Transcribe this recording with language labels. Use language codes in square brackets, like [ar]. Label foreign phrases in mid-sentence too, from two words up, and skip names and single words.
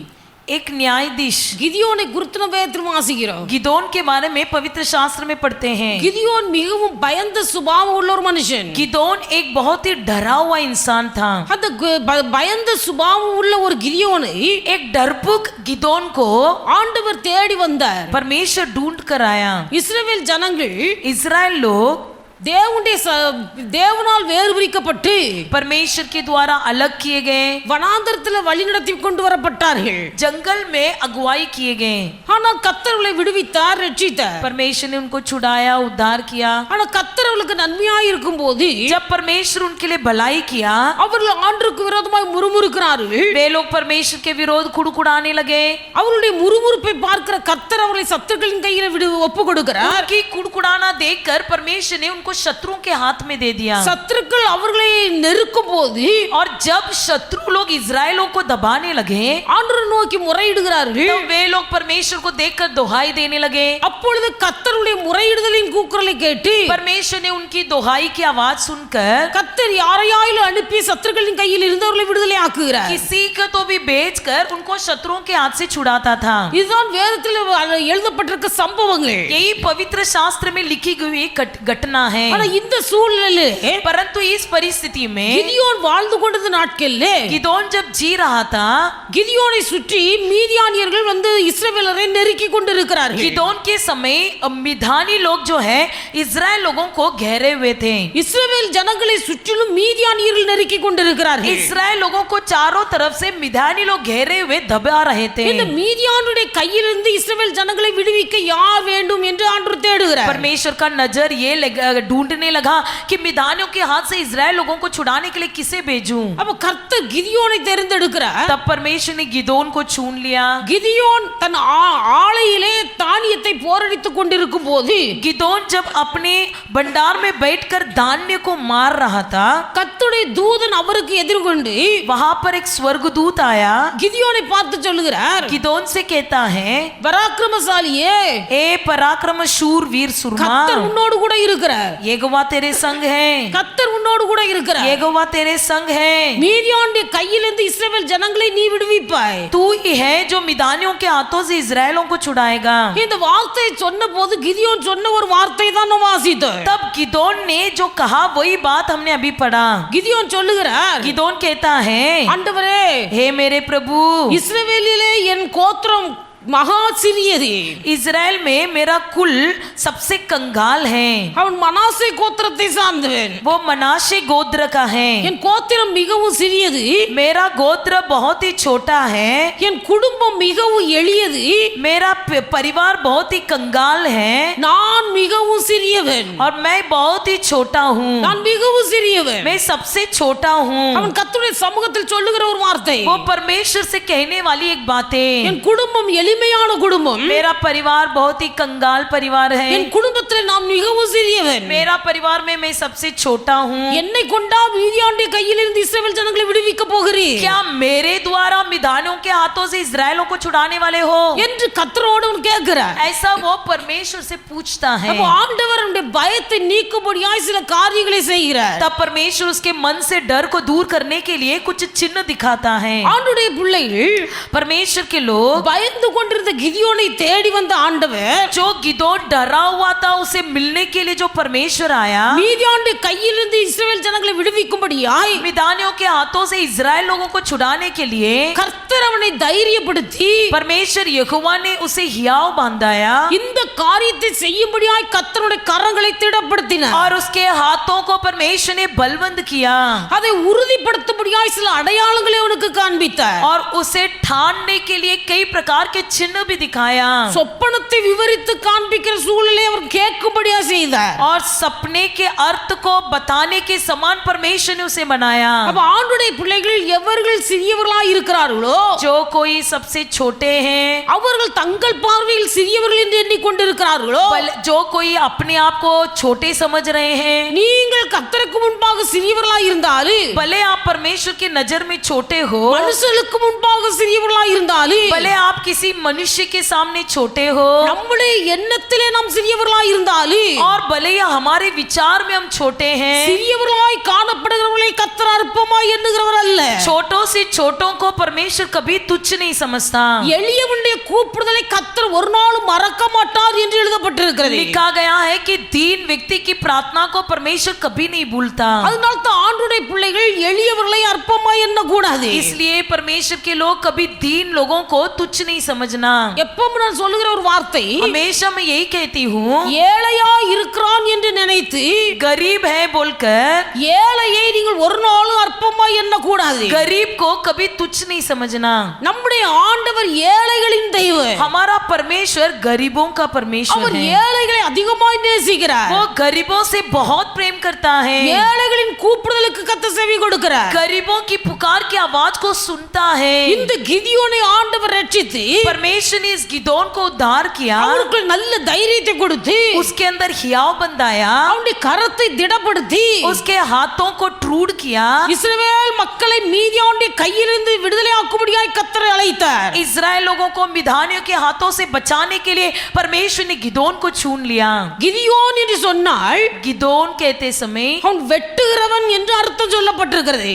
[hi] एक न्यायाधीश [ta] கிதியோனை குறித்து நம்ம வேதத்தில் வாசிக்கிறோம். [hi] गिदोन के बारे में पवित्र शास्त्र में पढ़ते हैं। [ta] கிதியோன் மிகவும் பயந்த சுபாவம் உள்ள ஒரு மனுஷன். [hi] गिदोन एक बहुत ही डरा हुआ इंसान था। [ta] அந்த பயந்த சுபாவம் உள்ள ஒரு கிதியோனை [hi] एक डरपोक गिदोन को [ta] ஆண்டவர் தேடி வந்தார். [hi] परमेश्वर ढूंढ कर आया। [ta] இஸ்ரவேல் ஜனங்கள் [hi] इजराइल लोग [ta] தேவனால் வேறு பிரிக்கப்பட்டு [hi] परमेश्वर के द्वारा अलग किए गए, [ta] வனாந்தரத்தில் வழிநடத்தி கொண்டு வரப்பட்டார்கள். [hi] जंगल में अगुवाई किए गए। [ta] ஆனால் கர்த்தர்களை விடுவித்தார், ரட்சித்தார். [hi] परमेश्वर ने उनको छुड़ाया, उद्धार किया। [ta] ஆனால் கர்த்தர்களுக்கு நன்மையாய் இருக்கும்போது [hi] जब परमेश्वर उनके लिए भलाई किया, [ta] அவர்கள் ஆண்டவருக்கு விரோதமாய் முறுமுறுக்கிறார்கள். [hi] वे लोग परमेश्वर के विरोध कुड़कुड़ाने लगे। [ta] அவருடைய முறுமுறுப்பை பார்க்கிற கர்த்தர் அவர்களை சத்துருக்களின் கையில் ஒப்பு கொடுக்கிறார். [hi] उनकी कुड़कुड़ाना देखकर परमेश्वर ने उनको शत्रुओं के हाथ में दे दिया। [ta] சத்துருக்கள் அவர்களை நெருக்கும் போது [hi] और जब शत्रु लोग इजराइलों को दबाने लगे, [ta] ஆண்டவரை நோக்கி முறையிடுகிறார்கள். [hi] तब वे लोग परमेश्वर को देखकर दोहाई देने लगे। [ta] அப்பொழுது கர்த்தருடைய முறையிடுதலின் கூக்குரலை கேட்டு [hi] परमेश्वर ने उनकी दोहाई की आवाज सुनकर [ta] கர்த்தர் யாரையாயிலும் அனுப்பி சத்துருக்களின் கையில் இருந்தவர்களை விடுதலை ஆக்குகிறார். [hi] किसी को तो भी बेचकर उनको शत्रुओं के हाथ से छुड़ाता था। [ta] இதுதான் வேதத்தில் எழுதப்பட்டிருக்க சம்பவங்கள். [hi] यही पवित्र शास्त्र में लिखी गई घटना है। [ta] ஆனா இந்த சூழ்நிலையிலே [hi] परंतु इस परिस्थिति में [ta] கிதியோன் வாழ்ந்து கொண்டது நாட்களிலே [hi] गिदोन जब जी रहा था, [ta] கிதியோனை சுற்றி மீதியானியர்கள் வந்து இஸ்ரவேலரை நெருக்கி கொண்டிருக்கிறார்கள். [hi] गिदोन के समय मिधानी लोग जो है इजराइल लोगों को घेरे हुए थे। [ta] இஸ்ரவேல் ஜனங்களை சுற்றிலும் மீதியானியர்கள் நெருக்கி கொண்டிருக்கிறார்கள். [hi] इजराइल लोगों को चारों तरफ से मिधानी लोग घेरे हुए दबा रहे थे। [ta] இந்த மீதியானுடைய கையிலிருந்து இஸ்ரவேல் ஜனங்களை விடுவிக்க யார் வேண்டும் என்று ஆண்டவர் தேடுகிறார். [hi] परमेश्वर का नजर ये ढूंढने लगा कि मिधानियों के हाथ से इजराइल लोगों को छुड़ाने के लिए किसे भेजूं। [ta] அப்ப கர்த்தர் கிதியோனை தேர்ந்தெடுக்கிறார். [hi] तब परमेश्वर ने गिदोन को चुन लिया। [ta] கிதியோன் தன் ஆலையிலே தானியத்தை போரடித்துக் கொண்டிருக்கும் போது [hi] गिदोन जब अपने भंडार में बैठकर धान्य को मार रहा था, [ta] கர்த்தருடைய தூதன் அவருக்கு எதிர்கொண்டு [hi] वहां पर एक स्वर्गदूत आया। [ta] கிதியோனை பார்த்து சொல்லுகிறார், [hi] गिदोन से कहता है, [ta] பராக்கிரமசாலியே, [hi] ए पराक्रम शूर वीर सुरमा, [ta] கர்த்தர் உன்னோடு கூட இருக்கிறார். [hi] यहोवा तेरे संग है। [ta] கர்த்தர் உன்னோடு கூட இருக்கிறார். [hi] यहोवा तेरे संग है। [ta] மீதியானுடைய கையிலிருந்து இஸ்ரவேல் ஜனங்களை நீ விடுவிப்பாய். [hi] तू ही है जो मिदानियों के हाथों से इजराइलों को छुड़ाएगा। [ta] இந்த வார்த்தையை சொன்ன போது கிதியோன் சொன்ன ஒரு வார்த்தை தான் நாம் வாசித்தோம். [hi] तब गिदोन ने जो कहा वही बात हमने अभी पढ़ा। [ta] கிதியோன் சொல்லுகிறார், [hi] गिदोन कहता है, [ta] ஆண்டவரே, [hi] हे मेरे प्रभु, [ta] இஸ்ரவேலிலே என் கோத்திரம் மகா சிறியது. [hi] इजराइल में मेरा कुल सबसे कंगाल है। [ta] அவன் மனாசே கோத்திரத்தை சார்ந்தவன். [hi] वो मनाशे गोत्र का है। [ta] என் கோத்திரம் மிகவும் சிறியது. [hi] मेरा गोत्र बहुत ही छोटा है। [ta] என் குடும்பம் மிகவும் எளியது. [hi] मेरा परिवार बहुत ही कंगाल है [ta] நான் மிகவும் சிறியவன். [hi] और मैं बहुत ही छोटा हूँ। [ta] நான் மிகவும் சிறியவன். [hi] मैं सबसे छोटा हूँ। [ta] அவன் கர்த்தருடைய சமூகத்தில் சொல்லுகிற ஒரு வார்த்தை, [hi] वो परमेश्वर से कहने वाली एक बात है, [ta] என் குடும்பம் எளிமையானது எளிமையான குடும்பம். [hi] मेरा परिवार बहुत ही कंगाल परिवार है. [ta] என் குடும்பத்தில் நான் மிகவும் சிறியவன். [hi] मेरा परिवार में मैं सबसे छोटा हूँ. [ta] என்னை கொண்டா மீதியானுடைய கையிலிருந்து இஸ்ரவேல் ஜனங்களை விடுவிக்க போகிறீர்? [hi] क्या मेरे द्वारा मिदानियों के हाथों से इजरायलों को छुड़ाने वाले हो? [ta] என்று கர்த்தரோடு அவன் கேட்கிறார். [hi] ऐसा वो परमेश्वर से पूछता है. [ta] அப்போ ஆண்டவர் அவனுடைய பயத்தை நீக்கும்படியாய் சில காரியங்களை செய்கிறார். [hi] तब परमेश्वर उसके मन से डर को दूर करने के लिए कुछ चिन्ह दिखाता है. [ta] ஆண்டுடைய பிள்ளைகள் [hi] परमेश्वर के लोग [ta] பயந்து கொண்டிருந்த கிதியோனை தேடி வந்த ஆண்டவர் [hi] जो गिदोन डरा हुआ था उसे मिलने के लिए जो परमेश्वर आया, [ta] மீதியானுடைய கையிலிருந்து இஸ்ரவேல் ஜனங்களை விடுவிக்கும்படியாய் [hi] मिदानियों के हाथों से इजराइल लोगों को छुड़ाने के लिए [ta] கர்த்தர் அவனை தைரியப்படுத்தி [hi] परमेश्वर यहोवा ने उसे हियाव बांधाया [ta] இந்த காரியத்தை செய்யும்படியாய் கர்த்தருடைய கரங்களை திடப்படுத்தினார். [hi] और उसके हाथों को परमेश्वर ने बलवंत किया [ta] அதை உறுதிப்படுத்தும்படியாய் சில அடையாளங்களை அவனுக்கு காண்பித்தார். [hi] और उसे ठानने के लिए कई प्रकार के चिन्ह भी दिखाया [ta] சொப்பனத்தை விவரித்து காண்பிக்கிற சூழலை அவர் கேட்கும்படியா செய்தார். [hi] और सपने के अर्थ को बताने के समान परमेश्वर ने उसे बनाया. [ta] அப்ப ஆண்டுடைய பிள்ளைகள் எவர்கள் சிறியவர்களாய் இருக்கிறார்களோ [hi] जो कोई सबसे छोटे हैं, [ta] அவர்கள் தங்கள் பார்வையில் சிறியவர்கள் என்று எண்ணிக்கொண்டிருக்கிறார்களோ [hi] जो कोई अपने आप को छोटे समझ रहे हैं, [ta] நீங்கள் கர்த்தருக்கு முன்பாக சிறியவர்களாய் இருந்தாலும் [hi] भले आप परमेश्वर की नजर में छोटे हो, [ta] மனுஷனுக்கு முன்பாக சிறியவர்களாய் இருந்தாலும் [hi] भले आप किसी मनुष्य के सामने छोटे हो, [ta] நம்முடைய எண்ணத்திலே நாம் சிறியவர்களாய் இருந்தாலும் [hi] और भले ही हमारे विचार में हम छोटे हैं, [ta] சிறியவர்களாய் காணப்படுகிறவர்களை கர்த்தர் அற்பமாய் எண்ணுகிறவர் அல்ல. [hi] छोटों से छोटों को परमेश्वर कभी तुच्छ नहीं समझता. [ta] எளியவனுடைய கூப்பிடுதலை கர்த்தர் ஒரு நாளும் மறக்க மாட்டார் என்று எழுதப்பட்டிருக்கிறது. [hi] लिखा गया है कि दीन व्यक्ति की प्रार्थना को परमेश्वर कभी नहीं भूलता. [ta] அதனால தான் ஆண்டுடைய பிள்ளைகள் எளியவர்களை அற்பமாய் எண்ணக்கூடாது. [hi] इसलिए परमेश्वर के लोग कभी दीन लोगों को तुच्छ नहीं समझना. [ta] எப்பவும் நான் சொல்லுகிற ஒரு வார்த்தை, [hi] हमेशा मैं यही कहती हूँ, [ta] ஏழையா இருக்கிறான் என்று நினைத்து [hi] गरीब है बोलकर [ta] ஏழையை நீங்கள் ஒரு நாளும் அற்பமாய் எண்ணக்கூடாது. [hi] गरीब को कभी तुच्छ नहीं समझना. [ta] நம்முடைய ஆண்டவர் ஏழைகளின் தெய்வம். [hi] हमारा परमेश्वर गरीबों का परमेश्वर [ta] அவர் [hi] है. [ta] ஏழைகளை அதிகமாய் நேசிக்கிறார். [hi] वो गरीबों से बहुत प्रेम करता है. [ta] ஏழைகளின் கூப்பிடுதலுக்கு கர்த்தர் செவி கொடுக்கிறார். [hi] गरीबों की पुकार की आवाज को सुनता है. [ta] இந்த கிதியோனை ஆண்டவர் ரட்சித்து [hi] परमेश्वर ने इस गिदोन को उद्धार किया, [ta] அவருக்கு நல்ல தைரியத்தை கொடுத்து [hi] उसके अंदर हियाव बंधाया, [ta] அவனுடைய கரத்தை திடப்படுத்தி [hi] उसके हाथों को ट्रूड किया, [ta] இஸ்ரவேல் மக்களை மீதியானுடைய கையிலிருந்து விடுதலை ஆக்கும்படியாய் கர்த்தர் அழைத்தார். [hi] इजराइल लोगों को मिधानियों के हाथों से बचाने के लिए परमेश्वर ने गिदोन को चुन लिया. [ta] கிதியோன் என்று சொன்னால் [hi] गिदोन कहते समय [ta] அவன் வெட்டுகிறவன் என்று அர்த்தம் சொல்லப்பட்டிருக்கிறது.